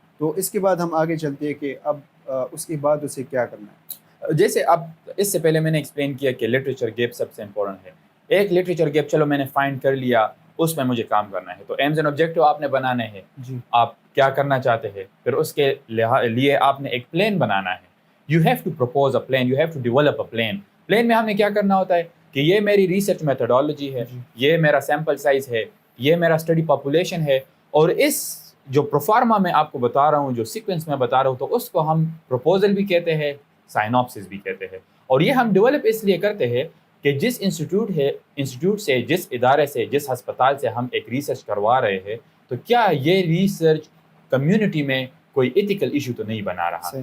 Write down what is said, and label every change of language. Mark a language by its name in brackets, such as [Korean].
[Urdu] تو اس کے بعد ہم آگے چلتے ہیں کہ اب اس کے بعد اسے کیا کرنا ہے. جیسے اب اس سے پہلے میں نے ایکسپلین کیا کہ لٹریچر گیپ سب سے امپورٹنٹ ہے. ایک لٹریچر گیپ چلو میں نے فائنڈ کر لیا, اس میں مجھے کام کرنا ہے. تو ایمز اینڈ آبجیکٹو آپ نے بنانے ہیں, آپ کیا کرنا چاہتے ہیں, پھر اس کے لیے آپ نے ایک پلان بنانا ہے. [English] You have to propose a plan, you have to develop a plan. [Urdu] Plan میں ہم نے کیا کرنا ہوتا ہے کہ یہ میری ریسرچ میتھڈالوجی ہے, یہ میرا سیمپل سائز ہے, یہ میرا اسٹڈی پاپولیشن ہے, اور اس جو پروفارما میں آپ کو بتا رہا ہوں, جو سیکوینس میں بتا رہا ہوں, تو اس کو ہم پروپوزل بھی کہتے ہیں, سائنوپسس بھی کہتے ہیں. اور یہ ہم ڈیولپ اس لیے کرتے ہیں کہ جس انسٹیٹیوٹ سے, جس ادارے سے, جس ہسپتال سے ہم ایک ریسرچ کروا رہے ہیں, تو کیا یہ ریسرچ کمیونٹی میں کوئی ایتھیکل ایشو تو نہیں بنا رہا.